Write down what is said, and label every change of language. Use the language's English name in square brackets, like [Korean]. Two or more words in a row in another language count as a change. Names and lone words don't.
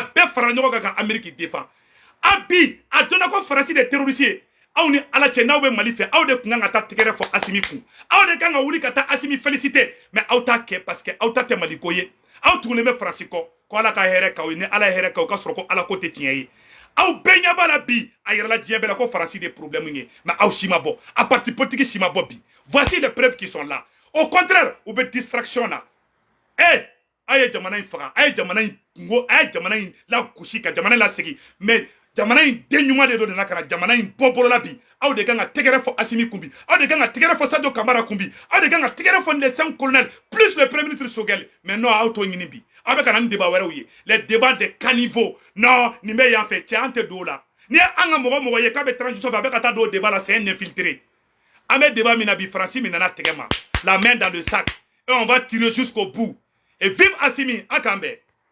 [Bambara] be fara nyogo ka [French] Amérique défend [Bambara] abi a donna ko farasi [French] des terroristes [Bambara] aw ni ala cɛ n'aw bɛ Mali fɛ aw de kun kan ka taa tigɛrɛ fɔ Asimi kun aw de kan ka wuli ka taa Asimi féliciter mais aw t'a kɛ parce que aw ta tɛ Mali ko ye aw tugulen bɛ farasi kɔ ko ala ka hɛrɛ k'aw ye ni ala ye hɛrɛ k'aw ka sɔrɔ ko ala ko tɛ tiɲɛ ye aw bɛɛ ɲɛ b'a la bi a yɛrɛla diɲɛ bɛɛ la ko farasi de problème ye mais aw si ma bɔ a parti politique si ma bɔ bi [French] voici les preuves qui sont là au contraire [Bambara] u bɛ distraction na a ye jamana in faga a ye jamana in kungo a ye jamana in lagosi ka jamana in lasegin mais jamana in den ɲuman de do nana kana jamana in bɔ bolola bi aw de kan ka tɛgɛrɛ fɔ Asimi kun bi aw de kan ka tɛgɛrɛ fɔ Sadio Kamara kun bi aw de kan ka tɛgɛrɛ fɔ [French] les 5 colonels plus le premier ministre [Bambara] Sogɛl mais non aw t'o ɲini bi aw bɛ ka na ni débat wɛrɛw ye [French] les débats de caniveau [Bambara] non nin bɛ yan fɛ cɛ an tɛ don o la ni ye an ka mɔgɔ ye k'a bɛ transition fɛ a bɛ ka taa don o débat la [French] c'est un infiltré [Bambara] an bɛ débat min na bi Faransi min nana tɛgɛ ma [French] la main dans le sac et on va tirer jusqu'au bout et vive Asimi [Bambara] an k'an bɛn